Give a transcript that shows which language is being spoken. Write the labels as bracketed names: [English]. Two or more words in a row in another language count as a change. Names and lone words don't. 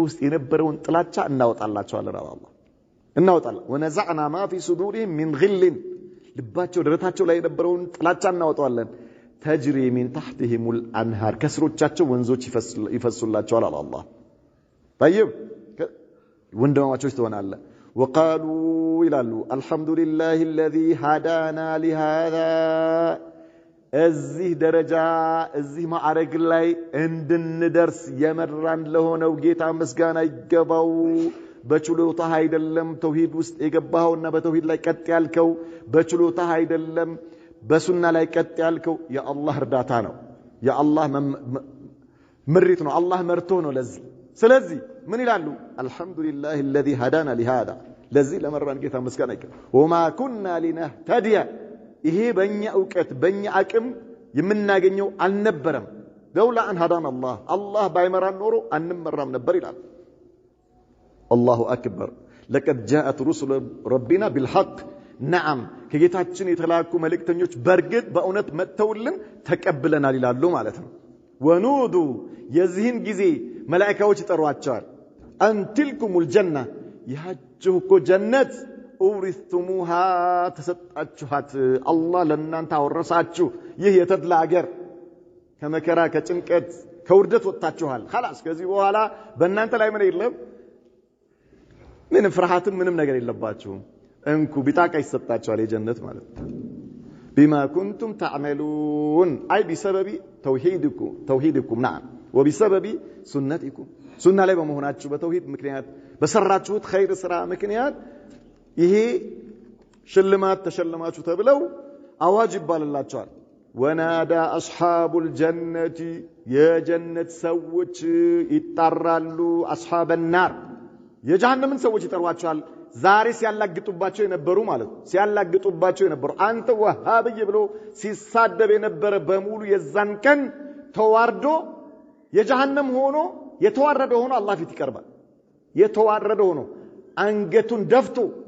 [Amharic] ውስጥ የነበረውን ጥላቻ እናወጣላቸዋለን አላህ እናወጣለን [Arabic] ونزعنا ما في صدورهم من غل [Amharic] ልባቸው ደረታቸው ላይ የነበረውን ጥላቻ እናወጣዋለን [Arabic] تجري من تحتهم الأنهار [Amharic] ከስሮቻቸው ወንዞች ይፈሱላቸዋል አላህ طيب ወንድማማቾች ትሆናለ وقالوا ይላሉ [Arabic] الحمد لله الذي هدانا لهذا [Amharic] እዚህ ደረጃ እዚህ ማዕረግ ላይ እንድንደርስ የመራን ለሆነው ጌታ ምስጋና ይገባው በችሎታ አይደለም ተውሂድ ውስጥ የገባውና በተውሂድ ላይ ቀጥ ያልከው በችሎታ አይደለም በሱና ላይ ቀጥ ያልከው የአላህ እርዳታ ነው የአላህ ምሪት ነው አላህ መርቶ ነው ለዚህ ስለዚህ ምን ይላሉ አልহামዱሊላህ [Arabic] الذي هدانا لهذا [Amharic] ለዚህ ለመራን ጌታ ምስጋና ይገባው [Arabic] وما كنا لنهتدي [Amharic] ይሄ በእኛ ዕውቀት በእኛ አቅም የምናገኘው አልነበረም [Arabic] لولا أن هدانا الله [Amharic] አላህ ባይመራን ኖሮ አንመራም ነበር ይላል [Arabic] الله اكبر لقد جاءت رسل ربنا بالحق نعم [Amharic] ከጌታችን የተላኩ መልእክተኞች በርግጥ በእውነት መተውልን ተቀብለናል ይላሉ ማለት ነው ወኑዱ የዚህን ጊዜ መላእክቶች ይጠሯቸዋል [Arabic] أن تلكم الجنة [Amharic] ያጅሁኮ ጀነት ኡሪስቱሙሃ ተሰጣችኋት አላህ ለእናንተ አወረሳችሁ ይህ የተድላ አገር ከመከራ ከጭንቀት ከውርደት ወጣችኋል خلاص ከዚህ በኋላ በእናንተ ላይ ምን የለም ምንም ፍርሃትም ምንም ነገር የለባችሁም እንኩ ቢጣቃ ይሰጣችኋል የጀነት ማለት [Arabic] بما كنتم تعملون اي بسبب توحيدكم نعم وبسبب سنتكم سنة [Amharic] ላይ በመሆናችሁ በተውሂድ ምክንያት በሰራችሁት ኸይር ስራ ምክንያት ይሄ ሽልማት ተሸለማችሁ ተብለው አዋጅ ይባልላቸዋል [Arabic] ونادى أصحاب الجنة [Amharic] የጀነት ሰዎች ይጣራሉ [Arabic] أصحاب النار [Amharic] የጀሃነምን ሰዎች ይጠሯቸዋል ዛሬ ሲያላግጡባቸው የነበሩ ማለት ሲያላግጡባቸው የነበሩ አንተ ወሃብይ ብሎ ሲሳደብ የነበረ በሙሉ የዛን ቀን ተዋርዶ የጀሃነም ሆኖ የተዋረደ ሆኖ አላህ ፊት ይቀርባል የተዋረደ ሆኖ አንገቱን ደፍቶ